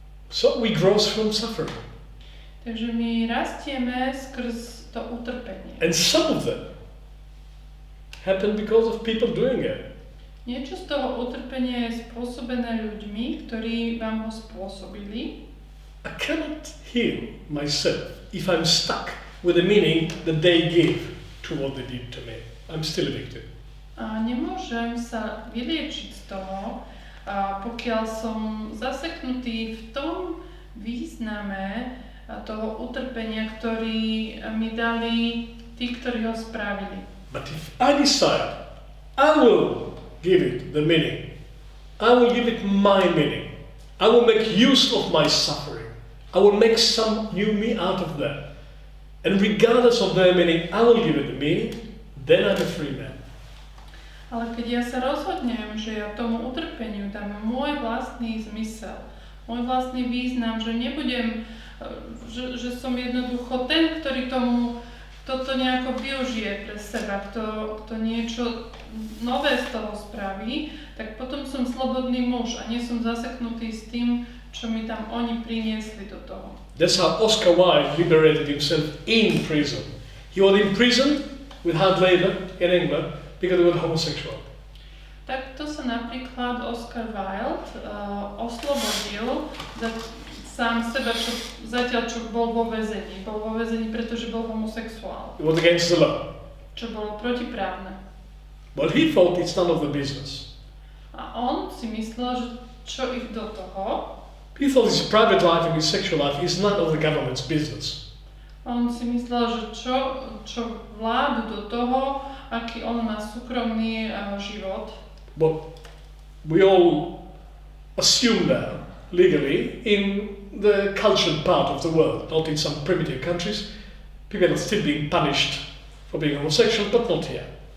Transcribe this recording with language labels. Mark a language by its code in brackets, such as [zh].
[en] So we grow from suffering. [sk] Takže my rastieme skrz to utrpenie. [en] And some of them happen because of people doing it. [sk] Niečo z toho utrpenia je spôsobené ľuďmi, ktorí vám ho spôsobili. [en] I cannot heal myself if I'm stuck with the meaning that they give to what they did to me. I'm still a victim. [sk] A nemôžem sa vyliečiť z toho, pokiaľ som zaseknutý v tom význame toho utrpenia, ktorý mi dali tí, ktorí ho spravili. [en] But if I decide, I will give it the meaning, I will give it my meaning, I will make use of my suffering, I will make some new me out of that, and regardless of their meaning, I will give it the meaning, then I'm a free man. [sk] Ale keď ja sa rozhodnem, že ja tomu utrpeniu dám môj vlastný zmysel, môj vlastný význam, že nebudem, že som jednoducho ten, ktorý toto nejako využije pre seba, kto niečo nové z toho spraví, tak potom som slobodný muž a nie som zaseknutý s tým, čo mi tam oni priniesli do toho. [en] That's how Oscar Wilde liberated himself in prison. He was imprisoned with hard labor in England because he was homosexual. [sk] Tak to sa napríklad Oscar Wilde oslobodil sám seba, zatiaľ čo bol vo väzení. Bol vo väzení, pretože bol homosexuál. [en] It was against the law. [sk] Čo bolo protiprávne. [en] But he thought it's none of the business. [sk] A on si myslel, že čo ich do toho. [en] He thought his private life and his sexual life is none of the government's business. [sk] On si myslel, že čo vládu do toho, aký on má súkromný život. [en] But we all assume now, legally, in the cultured part of the world, not in some primitive countries, people are still being punished for being homosexual, but not here.